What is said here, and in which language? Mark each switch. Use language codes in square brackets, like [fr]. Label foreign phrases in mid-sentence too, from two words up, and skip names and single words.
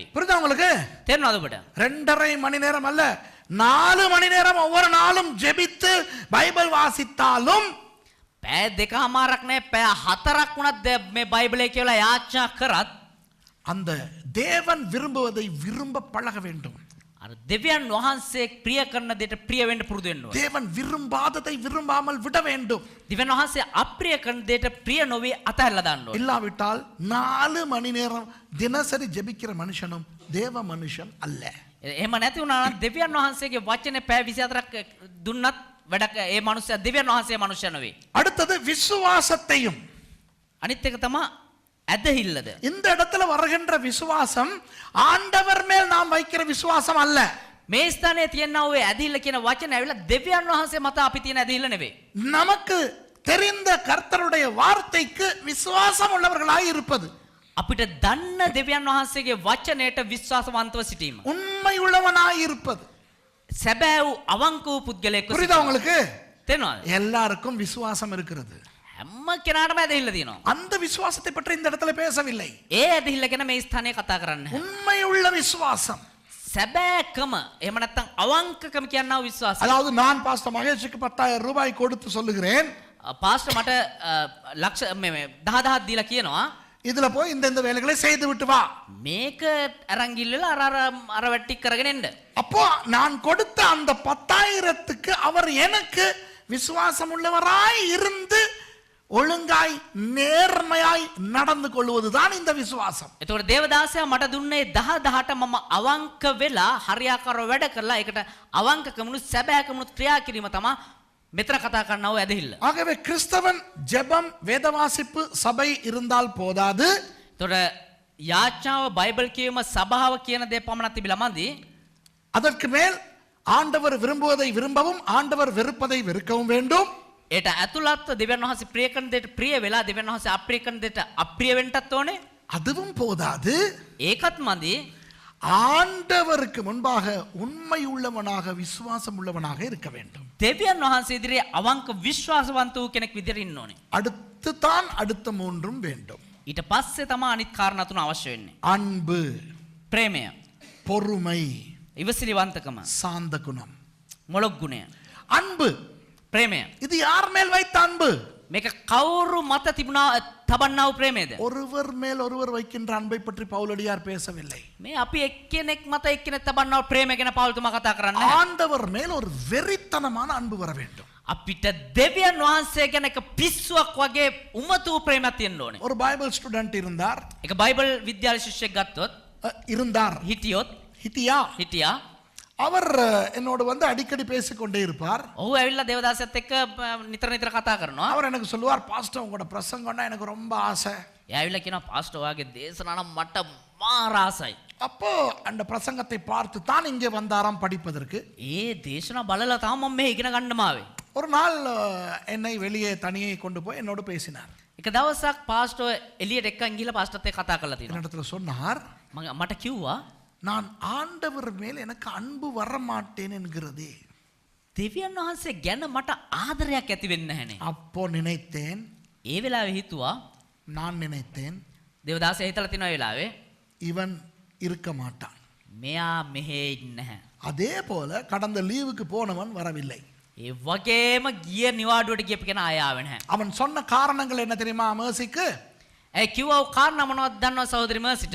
[ta] புரியுதா உங்களுக்கு? [si] තේරුණාද ඔබට? [ta] 2.5 மணி நேரம் அல்ல, 4 மணி நேரம் ஒவ்வொரு நாளும் ஜெபித்து பைபிள் வாசித்தாலும் [si] පැය දෙකමාරක් නේ පැය 4ක් වුණත් මේ බයිබලයේ කියලා යාඥා කරත් [ta] அந்த தேவன் விரும்புவதை விரும்ப பழக வேண்டும். [si] අර දෙවියන් වහන්සේ ප්‍රිය කරන දෙයට ප්‍රිය වෙන්න පුරුදු වෙන්න ඕනේ. [ta] தேவன் விரும்பாததை விரும்பாமல் விட வேண்டும். [si] දෙවියන් වහන්සේ අප්‍රිය කරන දෙයට ප්‍රිය නොවේ අතහැරලා දාන්න ඕනේ. [ta] இல்லாவிட்டால் 4 மணி நேரம் தினசரி ஜெபிக்கிற மனுஷனும் தேவ மனுஷன் அல்ல. [si] එහෙම නැති වුණා නම් දෙවියන් වහන්සේගේ වචනේ පැය 24ක් දුන්නත් වැඩක ඒ මනුස්සයා දෙවියන් වහන්සේ මනුෂ්‍ය නෙවෙයි. [ta] அடுத்தது விசுவாசத்தையும். [si] අනිත් එක තමයි ඇදහිල්ලද. [ta] இந்த இடத்துல வருகின்ற விசுவாசம் ஆண்டவர் மேல் நாம் வைக்கிற விசுவாசம் அல்ல. [si] මේ ස්ථානයේ තියෙනා ඔය ඇදහිල්ල කියන වචන ඇවිල්ලා දෙවියන් වහන්සේ මත අපි තියෙන ඇදහිල්ල නෙවෙයි. [ta] நமக்கு தெரிந்த கர்த்தருடைய வார்த்தைக்கு விசுவாசம் உள்ளவர்களாய் இருப்பது. [si] අපිට දන්න දෙවියන් වහන්සේගේ වචනයට විශ්වාසවන්තව සිටීම. [ta] உண்மை உள்ளவனாய் இருப்பது. [si] සැබෑ වූ අවංක වූ පුද්ගලයෙක් [ta] புரியுதா உங்களுக்கு? [si] තේරෙනවද? [ta] எல்லாருக்கும் விசுவாசம் இருக்கிறது. [si] හැම කෙනාටම ඇදහිල්ල තියෙනවා. [ta] அந்த விசுவாசத்தை பற்றி இந்த இடத்துல பேசவில்லை. [si] ඒ ඇදහිල්ල ගැන මේ ස්ථානයේ කතා කරන්නේ. [ta] உண்மை உள்ள விசுவாசம். [si] සැබෑකම එහෙම නැත්නම් අවංකකම කියනවා විශ්වාසය. [ta] அதாவது நான் பாஸ்டர் மகேஷுக்கு 10,000 ரூபாய் கொடுத்து சொல்லுகிறேன், [si] පාස්ටර් මට ලක්ෂ මේ 10,000ක් දීලා කියනවා [ta] இதுல போய் இந்த வேலைகளை செய்து விட்டு வா. [si] මේක අරන් ගිල්ලලා අර වැටි කරගෙන එන්න. [ta] அப்போ நான் கொடுத்த அந்த 10,000க்கு அவர் எனக்கு விசுவாசம் உள்ளவராய் இருந்து ஒழுங்காய் நேர்மையாய் நடந்து கொள்வதுதான் இந்த விசுவாசம். [si] එතකොට දේවදාසයා මට දුන්නේ 10ට මම අවංක වෙලා හරියාකාරව වැඩ කරලා ඒකට අවංකකමුණු සැබෑකමුණු ක්‍රියා කිරීම තමයි මෙතන කතා කරනව ඇදහිල්ල. [ta] ஆகவே கிறிஸ்தவன் ஜெபம் வேதவாசிப்பு சபை இருந்தால் போதாது. [si] එතකොට යාඥාව බයිබල් කියවීම සභාව කියන දේ පමණක් තිබිලා මදි. [ta] அதற்கு மேல் ஆண்டவர் விரும்புவதை விரும்பவும் ஆண்டவர் வெறுப்பதை வெறுக்கவும் வேண்டும். [si] ඒට ඇතුළත්ව දෙවියන් වහන්සේ ප්‍රිය කරන දෙයට ප්‍රිය වෙලා දෙවියන් වහන්සේ අප්‍රිය කරන දෙයට අප්‍රිය වෙන්නත් ඕනේ. [ta] அதுவும் போதாது. [si] ඒකත් මදි. [ta] ஆண்டவருக்கு முன்பாக உண்மை உள்ளவனாக விசுவாசம் உள்ளவனாக இருக்க வேண்டும். [si] දෙවියන් වහන්සේ ඉදිරියේ අවංක විශ්වාසවන්ත වූ කෙනෙක් විදිහට ඉන්න ඕනේ. [ta] அடுத்து தான் அடுத்த மூன்றும் வேண்டும். [si] ඊට පස්සේ තමයි අනිත් කාරණා තුන අවශ්‍ය වෙන්නේ. [ta] அன்பு, [si] ප්‍රේමය, [ta] பொறுமை, [si] ඉවසිලිවන්තකම, [ta] சாந்த குணம். [si] මොළොක් ගුණය. [ta] அன்பு, [si] ප්‍රේමය. [ta] இது யார் மேல் வைத்த அன்பு? [si] මේක කවුරු මත තිබුණා තබන්නා වූ ප්‍රේමයද? [ta] ஒருவர் மேல் ஒருவர் வைக்கின்ற அன்பை பற்றி பவுலடியார் பேசவில்லை. [si] මේ අපි එක්කෙනෙක් මත එක්කෙනෙක් තබන්නා වූ ප්‍රේමය ගැන පෞල්තුමා කතා කරන්නේ. [ta] ஆண்டவர் மேல் ஒரு வெறித்தனமான அன்பு வர வேண்டும். [si] අපිට දෙවියන් වහන්සේ ගැන එක පිස්සුවක් වගේ උමතු ප්‍රේමයක් තියෙන්න ඕනේ. [ta] ஒரு [en] Bible student [ta] இருந்தார். [si] ඒක බයිබල් විද්‍යාල ශිෂ්‍යෙක් ගත්තොත් [ta] இருந்தார். [si] හිටියා [ta] அவர் என்னோடு வந்து அடிக்கடி பேசிக்கொண்டே இருப்பார். [si] ඔහු ඇවිල්ලා දේවදාසයත් එක්ක නිතර නිතර කතා කරනවා. [ta] அவர் எனக்கு சொல்லுவார், பாஸ்டர் உங்களோட பிரசங்கம்னா எனக்கு ரொம்ப ஆசை. [si] එයා ඇවිල්ලා කියනවා පාස්ටර් ඔයාගේ දේශනා නම් මට මාර ආසයි. [ta] அப்போ அந்த பிரசங்கத்தை பார்த்து தான் இங்கே வந்தாராம் படிப்பதற்கு. [si] ඒ දේශනා බලලා තමයි මම මේ ඉගෙන ගන්නම ආවේ. [ta] ஒரு நாள் என்னை வெளியே தனியே கொண்டு போய் என்னோடு பேசினார். [si] එක දවසක් පාස්ටර් එළියට එක්කන් ගිහලා පාස්ටර්ත් එක්ක කතා කරලා තියෙනවා. [ta] என்னிடத்துல சொன்னார், [si] මට කිව්වා [ta] நான் ஆண்டவர் மேல் எனக்கு அன்பு வர மாட்டேன் என்கிறதே. [si] දෙවියන් වහන්සේ ගැන මට ආදරයක් ඇති වෙන්නේ නැහනේ. [ta] அப்போ நினைத்தேன், [si] ඒ වෙලාවේ හිතුවා [ta] நான் நினைத்தேன், [si] දේවදාසයා හිතලා තියෙන වෙලාවේ [ta] இவன் இருக்க மாட்டான். [si] මෙයා මෙහෙ ඉන්නේ නැහැ. [ta] அதே போல கடந்த லீவுக்கு போனவன் வரவில்லை. [si] ඒ වගේම ගිය නිවාඩුවට ගියපු කෙනා ආය ආවේ නැහැ. [ta] அவன் சொன்ன காரணங்கள் என்ன தெரியுமா? மேசிக்கு [si] ඒ කිව්වා කාරණා මොනවද දන්නවද සහෝදரி මර්සිට?